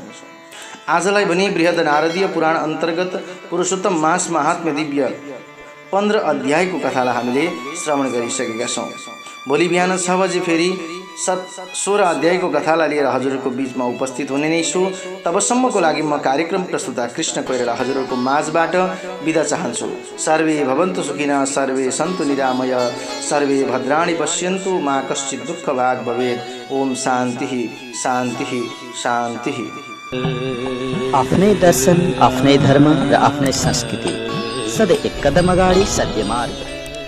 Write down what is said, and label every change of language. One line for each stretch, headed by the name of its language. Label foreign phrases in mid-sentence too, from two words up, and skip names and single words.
Nepali: आजलाई भने बृहद नारदीय पुराण अन्तर्गत पुरुषोत्तम मास महात्म्य दिव्य 15 अध्यायको कथालाई हामीले श्रवण गरिसकेका छौँ। भोलि बिहान 6 बजे फेरि 16 अध्यायको कथालाई लिएर हजुरहरूको बीचमा उपस्थित हुने नै छु। तबसम्मको लागि म कार्यक्रम प्रस्तुता कृष्ण कोइराला हजुरहरूको माझबाट बिदा चाहन्छु।
Sanskrit: सर्वे भवन्तु सुखिनः, सर्वे सन्तु निरामय, सर्वे भद्राणि पश्यन्तु, मा कश्चित् दुःख भाग् भवेत्। ओम शान्तिः शान्तिः शान्तिः।
Nepali: आफ्नै दर्शन, आफ्नै धर्म र आफ्नै संस्कृति, सधैँ एक कदम अगाडि सत्य मार्ग।